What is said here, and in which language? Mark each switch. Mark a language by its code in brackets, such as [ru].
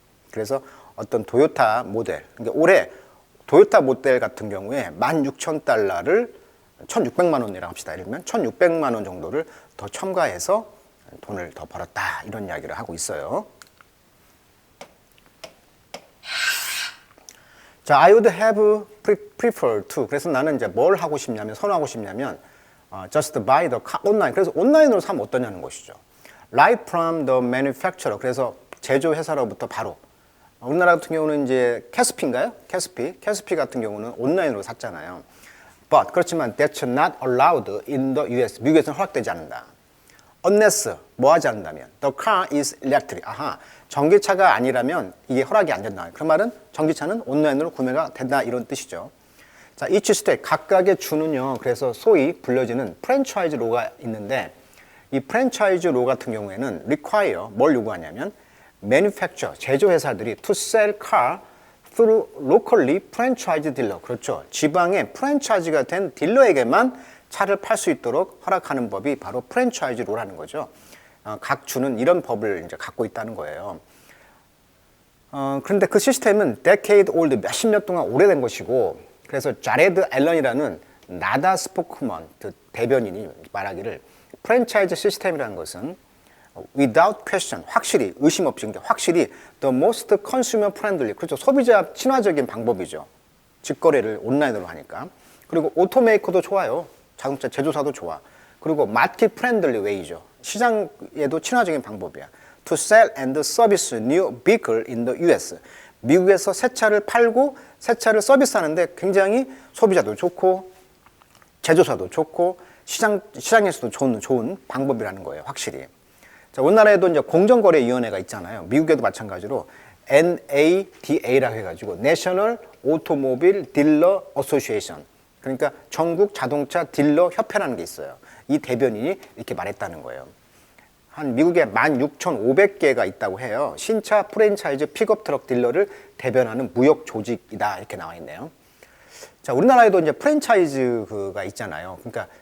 [ko] 그래서 어떤 도요타 모델, 그러니까 올해 도요타 모델 같은 경우에 16,000달러를 1,600만 원이라고 합시다. 예를 들면 1,600만 원 정도를 더 첨가해서 돈을 더 벌었다. 이런 이야기를 하고 있어요. [en] 자, I would have preferred to. [ko] 그래서 나는 이제 뭘 하고 싶냐면, 선호하고 싶냐면, [en] just buy the car online. [ko] 그래서 온라인으로 사면 어떠냐는 것이죠. [en] Right from the manufacturer. [ko] 그래서 제조회사로부터 바로. 우리나라 같은 경우는 이제 캐스피인가요? 캐스피 같은 경우는 온라인으로 샀잖아요. [en] But [ko] 그렇지만 [en] that's not allowed in the US. [ko] 미국에서는 허락되지 않는다. [en] Unless [ko] 뭐 하지 않는다면 [en] the car is electric. [ko] 아하, 전기차가 아니라면 이게 허락이 안 된다. 그 말은 전기차는 온라인으로 구매가 된다 이런 뜻이죠. 자, [en] each state [ko] 각각의 주는요. 그래서 소위 불려지는 프랜차이즈 로가 있는데 이 프랜차이즈 로 같은 경우에는 [en] require [ko] 뭘 요구하냐면 [en] manufacturer [ko] 제조회사들이 [en] to sell car through locally franchised dealer. [ko] 그렇죠. 지방의 프랜차이즈가 된 딜러에게만 차를 팔 수 있도록 허락하는 법이 바로 프랜차이즈 로라는 거죠. 각 주는 이런 법을 이제 갖고 있다는 거예요. 그런데 그 시스템은 [en] decade old, [ko] 몇십 년 동안 오래된 것이고, 그래서 자레드 앨런이라는 나다 스포크먼, 그 대변인이 말하기를 프랜차이즈 시스템이라는 것은 [en] without question, [ko] 확실히, 의심 없이, 확실히 [en] the most consumer friendly, [ko] 그렇죠. 소비자 친화적인 방법이죠. 직거래를 온라인으로 하니까. 그리고 오토메이커도 좋아요. 자동차 제조사도 좋아. 그리고 마켓 프렌들리 웨이죠. 시장에도 친화적인 방법이야. [en] To sell and service new vehicle in the US. [ko] 미국에서 새 차를 팔고 새 차를 서비스하는데 굉장히 소비자도 좋고 제조사도 좋고 시장에서도 좋은 방법이라는 거예요. 확실히. 자, 우리나라에도 이제 공정거래위원회가 있잖아요. 미국에도 마찬가지로 NADA라고 해가지고 National Automobile Dealer Association. 그러니까 전국 자동차 딜러 협회라는 게 있어요. 이 대변인이 이렇게 말했다는 거예요. 한 미국에 16,500개가 있다고 해요. 신차 프랜차이즈 픽업 트럭 딜러를 대변하는 무역 조직이다 이렇게 나와 있네요. 자, 우리나라에도 이제 프랜차이즈가 있잖아요. 그러니까